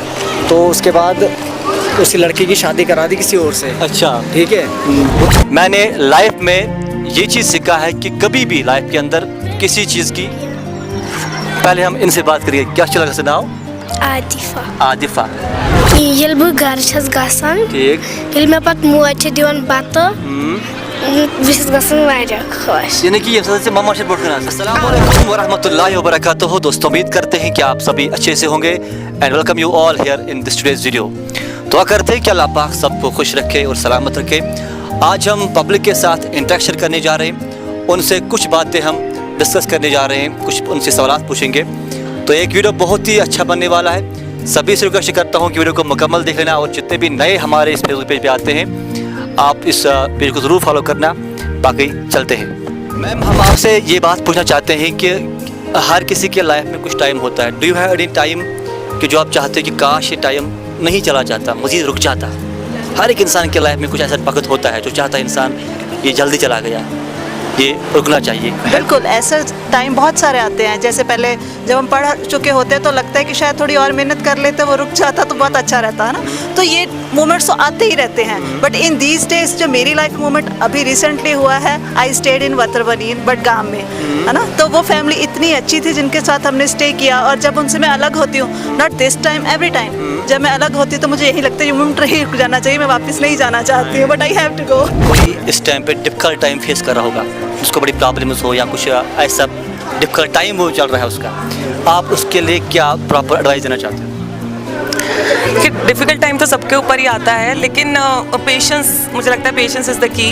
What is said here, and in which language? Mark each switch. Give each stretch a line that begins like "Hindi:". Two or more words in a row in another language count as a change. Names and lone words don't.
Urdu: تو اس کے بعد اس کی لڑکی کی شادی کرا دی کسی اور سے. اچھا. ٹھیک ہے. میں نے لائف میں یہ چیز سیکھا ہے کہ کبھی بھی لائف کے اندر کسی چیز کی, پہلے ہم ان سے بات کریے. کیا چلا سے ناؤ؟ عاطفہ.
Kashmiri: ییٚلہِ بہٕ گَرٕ چھَس گژھان,
Urdu: ٹھیک.
Kashmiri: ییٚلہِ مےٚ پَتہٕ موج چھِ دِوان بَتہٕ, بہٕ چھَس گژھان واریاہ خۄش.
Urdu: یعنی کہ
Arabic: السلام علیکم ورحمۃ اللہ وبرکاتہ.
Urdu: دوستوں امید کرتے ہیں کہ آپ سبھی اچھے سے ہوں گے
English: and welcome you all here in this today's video.
Urdu: دعا کرتے ہیں کہ اللہ پاک سب کو خوش رکھے اور سلامت رکھے. آج ہم پبلک کے ساتھ انٹریکشن کرنے جا رہے ہیں, ان سے کچھ باتیں ہم ڈسکس کرنے جا رہے ہیں, کچھ ان سے سوالات پوچھیں گے. تو ایک ویڈیو بہت ہی اچھا بننے والا ہے. سبھی سے ریکویسٹ کرتا ہوں کہ ویڈیو کو مکمل دیکھ لینا, اور جتنے بھی نئے ہمارے اس فیس بک پیج پہ آتے ہیں آپ اس پیج کو ضرور فالو کرنا. باقی چلتے ہیں. میم ہم آپ سے یہ بات پوچھنا چاہتے ہیں کہ ہر کسی کے لائف میں کچھ ٹائم ہوتا ہے.
English: Do you have any time
Urdu: کہ جو آپ چاہتے ہیں کہ کاش یہ ٹائم نہیں چلا جاتا, مزید رک جاتا؟ ہر ایک انسان کے لائف میں کچھ ایسا وقت ہوتا ہے جو چاہتا ہے انسان یہ جلدی چلا گیا, یہ رکنا چاہیے. بالکل ایسے ٹائم بہت سارے آتے ہیں. جیسے پہلے جب ہم پڑھ چکے ہوتے ہیں تو لگتا ہے کہ شاید تھوڑی اور محنت کر لیتے, وہ رک جاتا تو بہت اچھا رہتا ہے نا. تو یہ مومنٹس تو آتے ہی رہتے ہیں.
English: but in these days
Urdu: جو میری لائف مومنٹ ابھی ریسنٹلی ہوا ہے,
English: I stayed in
Urdu: وترونین بڈگام میں, ہے نا. تو وہ فیملی اتنی اچھی تھی جن کے ساتھ ہم نے اسٹے کیا, اور جب ان سے میں الگ ہوتی ہوں,
English: not this time, every time
Urdu: جب میں الگ ہوتی ہوں تو مجھے یہی لگتا ہے یہ مومنٹ نہیں رک جانا چاہیے, میں واپس نہیں جانا چاہتی ہوں,
English: But I have to go. کوئی اس ٹائم پہ difficult time فیس کر رہا ہوگا, اس کو بڑی پرابلمس ہو یا کچھ ایسا difficult time وہ چل رہا ہے اس کا, آپ اس کے لیے کیا proper advice دینا چاہتے ہیں؟ کہ difficult time تو سب کے اوپر ہی آتا ہے, لیکن پیشنس, مجھے لگتا ہے patience is the key.